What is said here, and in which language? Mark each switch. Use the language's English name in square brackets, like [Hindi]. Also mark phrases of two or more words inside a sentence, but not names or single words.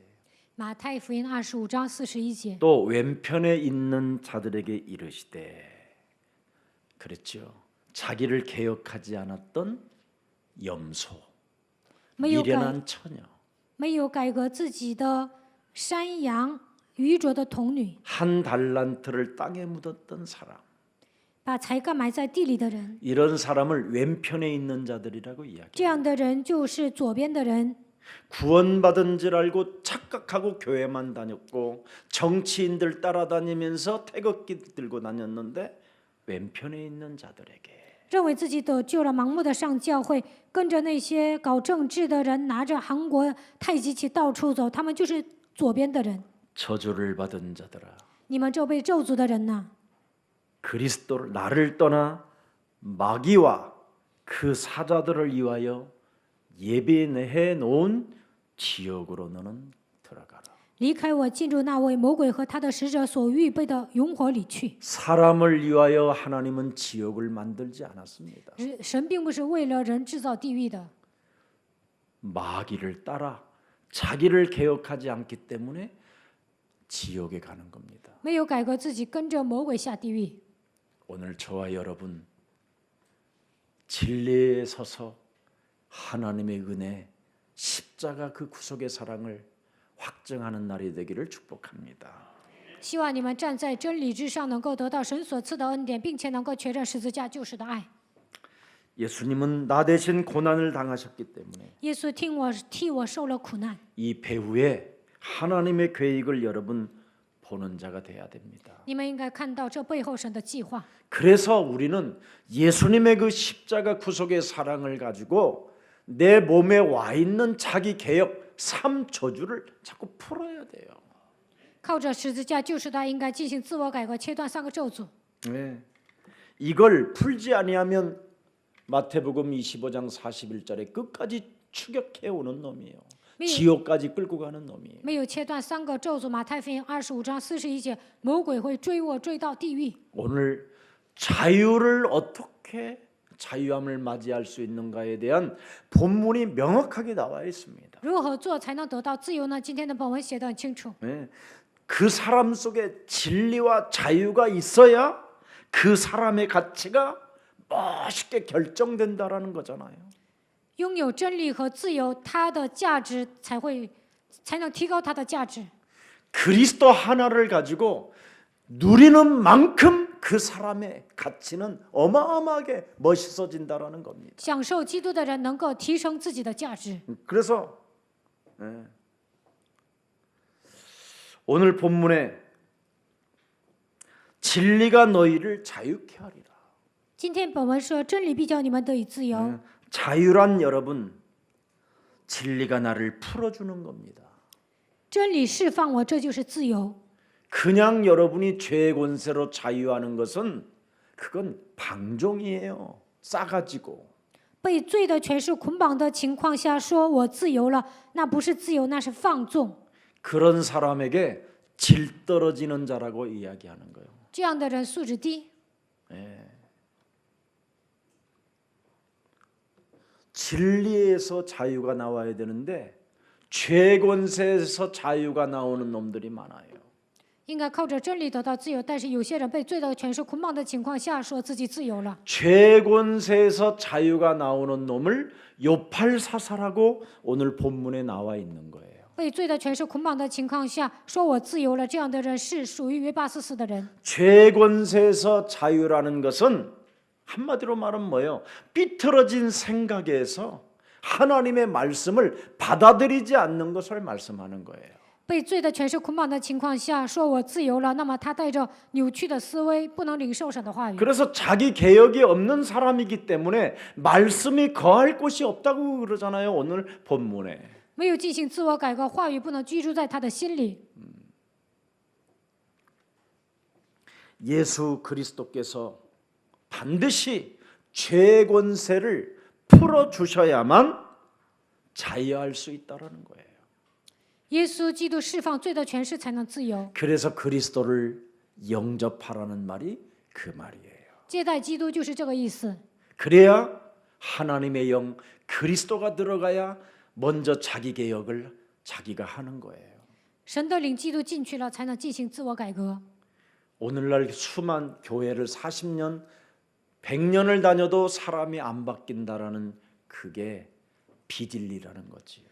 [Chinese] 马太福音25章41节， [Korean] 또 왼편에 있는 자들에게 이르시되 그랬죠. 자기를 개혁하지 않았던 염소, [Chinese] 没有改 [Korean] 미련한 처녀, [Chinese] 没有改革自己的山羊、愚拙的童女， [Korean] 한 달란트를 땅에 묻었던 사람. [Chinese] 把才干埋在地里的人， [Korean] 이런 사람을 왼편에 있는 자들이라고 [Chinese] 这 [Korean] 이야기해요. [Chinese] 样的人就是左边的人。 [Korean] 구원받은 줄 알고 착각하고 교회만 다녔고 정치인들 따라다니면서 태극기 들고 다녔는데 왼편에 있는 자들에게 [Chinese] 认为自己得救了，盲目的上教会，跟着那些搞政治的人，拿着韩国太极旗到处走，他们就是左边的人。 [Korean] 저주를 받은 자들아 [Chinese] 你们这被咒诅的人呐， [Korean] 그리스도를 나를 떠나 마귀와 그 사자들을 위하여 예비해 놓은 지옥으로 너는 들어가라. [Chinese] 离开我，进入那位魔鬼和他的使者所预备的永火里去。 [Korean] 사람을 위하여 하나님은 지옥을 만들지 않았습니다. [Chinese] 神并不是为了人制造地狱的， [Korean] 마귀를 따라 자기를 개혁하지 않기 때문에 지옥에 가는 겁니다. [Chinese] 没有改革自己，跟着魔鬼下地狱。 [Korean] 오늘 저와 여러분 진리에 서서 하나님의 은혜, 십자가 그 구속의 사랑을 확증하는 날이 되기를 축복합니다. [Chinese] 希望你们站在真理之上，能够得到神所赐的恩典，并且能够确认十字架救赎的爱。 [Korean] 예수님은 나 대신 고난을 당하셨기 때문에 [Chinese] 耶稣替我受了苦难， [Korean] 이 배후에 하나님의 계획을 여러분 보는 자가 돼야 됩니다. [Chinese] 你们应该看到这背后神的计划。 [Korean] 그래서 우리는 예수님의 그 십자가 구속의 사랑을 가지고 내 몸에 와 있는 자기 개혁 삶 저주를 자꾸 풀어야 돼요. [Chinese] 靠着十字架救赎的爱，应该进行自我改革，切断三个咒诅。 [Korean] 네. 이걸 풀지 아니하면 마태복음 25장 41절에 끝까지 추격해 오는 놈이에요. 지옥까지 끌고 가는 놈이에요. [Chinese] 没有切断三个咒诅，马太福音25章41节，魔鬼会追我追到地狱。 [Korean] 오늘 자유를 어떻게 자유함을 맞이할 수 있는가에 대한 본문이 명확하게 나와 있습니다. [Chinese] 如何做才能得到自由呢？今天的本文写得很清楚。 [Korean] 네. 그 사람 속에 진리와 자유가 있어야 그 사람의 가치가 멋있게 결정된다라는 거잖아요. [Chinese] 拥有真理和自由，它的价值才能提高它的价值。 [Korean] 그리스도 하나를 가지고 누리는 만큼 그 사람의 가치는 어마어마하게 멋있어진다라는 겁니다. [Chinese] 享受基督的人能够提升自己的价值。 [Korean] 그래서 오늘 본문에 진리가 너희를 자유케 하리라. [Chinese] 今天本文说，真理必叫你们得以自由。 [Korean] 자유란 여러분 진리가 나를 풀어주는 겁니다. [Chinese] 真理释放我，这就是自由。 [Korean] 그냥 여러분이 죄의 권세로 자유하는 것은 그건 방종이에요. 싸가지고. [Chinese] 被罪的权势捆绑的情况下，说我自由了，那不是自由，那是放纵。 [Korean] 그런 사람에게 질 떨어지는 자라고 이야기하는 거예요. [Chinese] 这样的人素质低。 [Korean] 진리에서 자유가 나와야 되는데 죄 권세에서 자유가 나오는 놈들이 많아요. [Chinese] 应该靠着真理得到自由，但是有些人被罪的权势捆绑的情况下，说自己自由了。 [Korean] 죄 권세에서 자유가 나오는 놈을 요팔사사라고 오늘 본문에 나와 있는 거예요. [Chinese] 被罪的权势捆绑的情况下，说我自由了，这样的人是属于约巴斯斯的人。 [Korean] 죄 권세에서 자유라는 것은 한마디로 말하면 뭐예요? 삐뚤어진 생각에서 하나님의 말씀을 받아들이지 않는 것을 말씀하는 거예요. [Chinese] 被罪的权势捆绑的情况下，说我自由了，那么他带着扭曲的思维，不能领受神的话语。 [Korean] 그래서 자기 개혁이 없는 사람이기 때문에 말씀이 거할 곳이 없다고 그러잖아요. 오늘 본문에. [Chinese] 没有进行自我改革，话语不能居住在他的心里。 [Korean] 예수 그리스도께서 반드시 죄 권세를 풀어 주셔야만 자유할 수 있다라는 거예요. [Chinese] 耶稣基督释放罪的权势，才能自由。 [Korean] 그래서 그리스도를 영접하라는 말이 그 말이에요. [Chinese] 接待基督就是这个意思。 [Korean] 그래야 하나님의 영 그리스도가 들어가야 먼저 자기 개혁을 자기가 하는 거예요. [Chinese] 神的灵基督进去了，才能进行自我改革。 [Korean] 오늘날 수만 교회를 40년, 100년을 다녀도 사람이 안 바뀐다라는 그게 비진리라는 거지요.